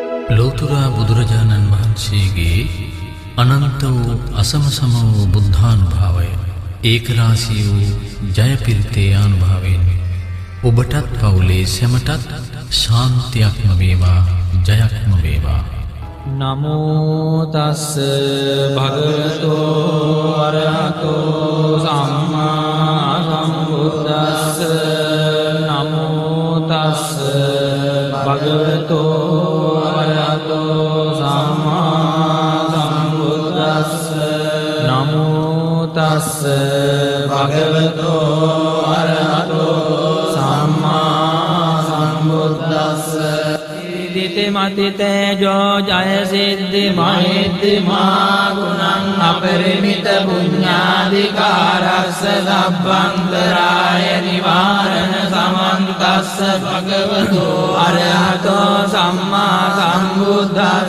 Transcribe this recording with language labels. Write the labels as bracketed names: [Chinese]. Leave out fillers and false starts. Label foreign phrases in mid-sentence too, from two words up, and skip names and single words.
[Sinhala] ලෝතුරා බුදුරජාණන් වහන්සේගේ අනන්ත වූ අසමසම වූ බුද්ධානුභාවය ඒකරාශී වූ ජයපිරිතේ අනුභවයෙන් ඔබටත් පවුලේ සැමටත් ශාන්තියක්ම වේවා ජයක්ම වේවා. [Pali] නමෝ තස්ස භගවතෝ අරහතෝ සම්මා සම්බුද්දස්ස. නමෝ තස්ස භගවතෝ අරහතෝ සම්මා සම්බුද්දස්ස. නමෝ තස්ස භගවතෝ අරහතෝ සම්මා සම්බුද්දස්ස. දිති මති තේජෝ ජය සිද්ධි මහිද්දි මා ගුණං අපරිමිත පුඤ්ඤාධිකාරස්ස සබ්බන්තරාය නිවාරණ සමන්තස්ස භගවතෝ අරහතෝ සම්මා සම්බුද්දස්ස.